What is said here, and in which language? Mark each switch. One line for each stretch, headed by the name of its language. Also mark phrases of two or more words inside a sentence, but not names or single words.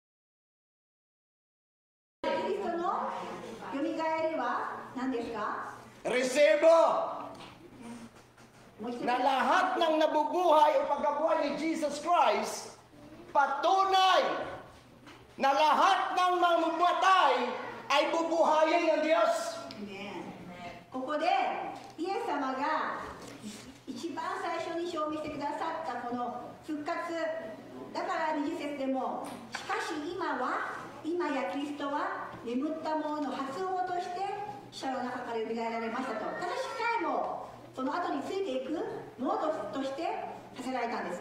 Japanese: キリストのよみがえりは何ですか？
Filipino: Resibo
Japanese: もう一つ
Filipino: na lahat ng nabubuhay o pagkabuhay ni Jesus Christ, patunay na lahat ng mamumatay ay bubuhayin ng Diyos.
Japanese: ねここでイエス様が一番最初に証明してくださったこの復活だから20節でもしかし今やキリストは眠った者の発音として死者の中からよみがえられましたと私さえもその後についていくものとしてさせられたんです。